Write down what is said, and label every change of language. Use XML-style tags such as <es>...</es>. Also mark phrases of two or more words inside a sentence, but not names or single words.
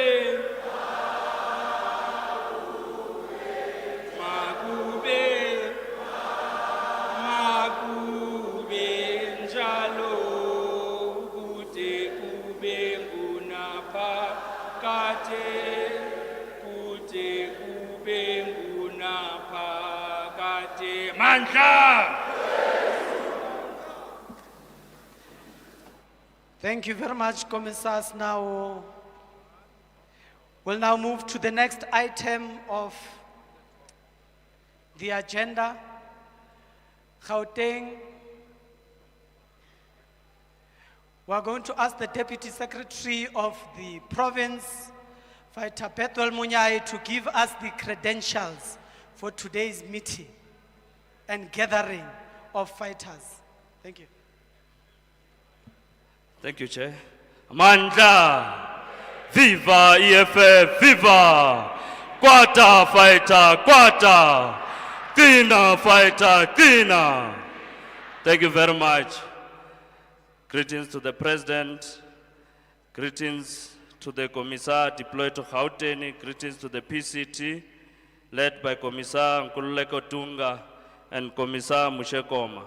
<zu>njalo kude kube kunapha kade kude kube kunapha kade mandla.</zu> <en>Thank you very much, Commissars. Now, we'll now move to the next item of the agenda. Gauteng. We're going to ask the Deputy Secretary of the province, Fighter Bethel Munyai, to give us the credentials for today's meeting and gathering of fighters. Thank you. Thank you, Chair. Mandla, viva EFF, viva! Kwata fighter, kwata! Tina fighter, tina! Thank you very much. Greetings to the President, greetings to the Commissar deployed to Gauteng, greetings to the PCT, led by Commissar Nkululeko Tunga and Commissar Mushekoma.</en>